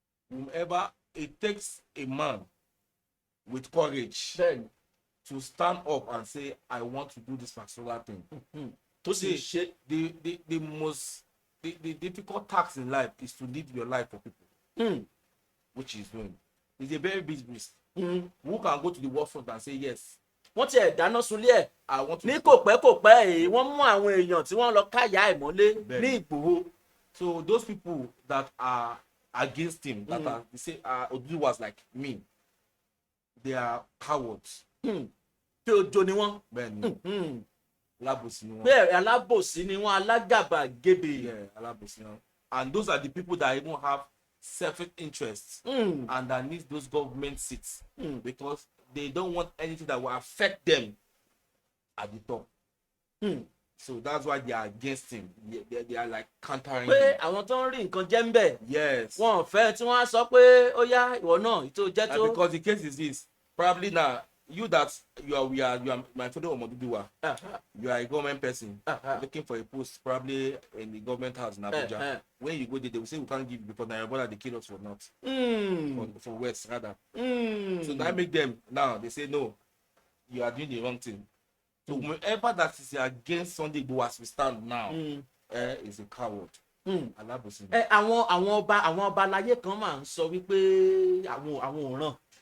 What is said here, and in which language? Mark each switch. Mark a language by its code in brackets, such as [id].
[en] Whomever it takes a man with courage to stand up and say I want to do this particular thing. To say the most the difficult task in life is to live your life for people, which he's doing. It's a very big risk. Who can go to the war front and say yes? [yo] Wọ́n ti ẹ̀ dáná sunlé ẹ̀ ní kò pẹ́ èyí wọ́n mú àwọn èèyàn tí wọ́n lọ káyà ẹ̀ mọ́lé ní Ìgbòho. [en] So those people that are against him, that are they say Oduduwas like me, they are cowards. [yo] Pé ojo ni wọ́n. Bẹ́ẹ̀ni. Alábòsí ni wọ́n. Bẹ́ẹ̀ alábòsí ni wọ́n alágàbàgebè. Yeah, alábòsí ni wọ́n. [en] And those are the people that even have self-interest and that need those government seats because they don't want anything that will affect them at the top. So that's why they are against him. They are like countering [yo] pé [en] him. [yo] àwọn tó ń rí nǹkan jẹ́ ń bẹ̀. [en] Yes. [yo] Wọ́n fẹ́ tí wọ́n á sọ pé ó yá ìwọ náà ìtò jẹ́ tó. [en] Because the case is this. Probably now, you that you are my father Omoduduwa. You are a government person looking for a post probably in the government house in Abuja. When you go there, they will say we can't give you because Nigeria they kill us for not. For West rather. So that make them now they say no, you are doing the wrong thing. So whoever that is against Sunday Igboho as we stand now is a coward. [yo] Alábòsí. Àwọn ọba aláyé kan máa ń sọ wípé àwọn òràn.